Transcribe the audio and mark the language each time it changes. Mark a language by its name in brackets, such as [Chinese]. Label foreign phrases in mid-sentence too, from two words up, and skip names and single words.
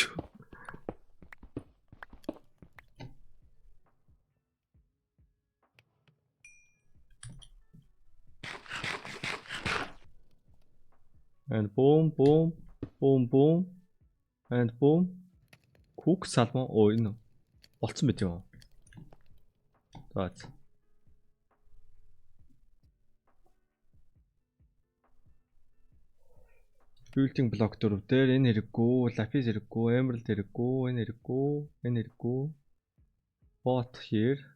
[English] And boom, boom, boom, boom, and boom. Cook salmon. [Mongolian] Oh, энэ болцсон мэт юм. За. [English] Building block 4 [Mongolian] дээр энэ хэрэггүй, lapis хэрэггүй, emerald хэрэггүй, энэ хэрэггүй, энэ хэрэггүй. [English] Bot here.